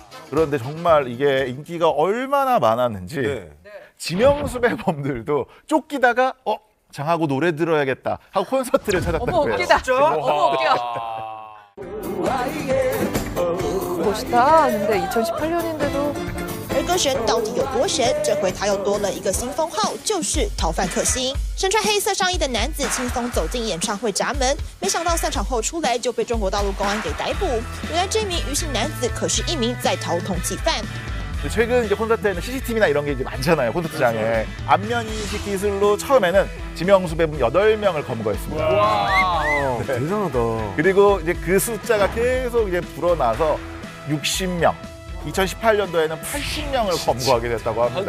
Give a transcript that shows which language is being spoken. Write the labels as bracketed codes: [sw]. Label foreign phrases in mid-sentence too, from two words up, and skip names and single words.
[ko] 그런데 정말 이게 인기가 얼마나 많았는지 네. 지명수배범들도 쫓기다가 장하고 노래 들어야겠다 하고 콘서트를 찾았다고 어머 해요. 웃기다. 어머 웃겨. 멋있다. 근데 2018년인데도 [zh] 而歌神到底有多神？这回他又多了一个新封号，就是逃犯克星。身穿黑色上衣的男子轻松走进演唱会闸门，没想到散场后出来就被中国大陆公安给逮捕。原来这名余姓男子可是一名在逃通缉犯。 [ko] 최근 이제 콘서트에는 CCTV나 이런 게 이제 많잖아요. 콘서트장에. 안면 인식 기술로 처음에는 지명수배범 8명을 검거했습니다. 대단하다. 그리고 이제 그 숫자가 계속 이제 불어나서 60명. 2018년도에는 80명을 검거하게 됐다고 합니다.